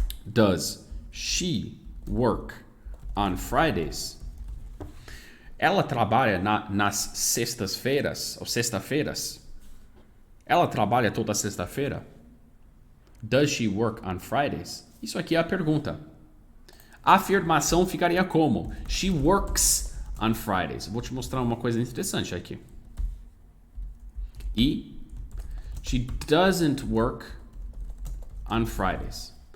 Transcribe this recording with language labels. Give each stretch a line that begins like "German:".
English: Does she work on Fridays?
Portuguese: Ela trabalha nas sextas-feiras, ou sexta-feiras? Ela trabalha toda sexta-feira?
English: Does she work on Fridays?
Portuguese: Isso aqui é a pergunta. A afirmação ficaria como?
English: She works on Fridays.
Portuguese: Vou te mostrar uma coisa interessante aqui.
English: E she doesn't work on Fridays.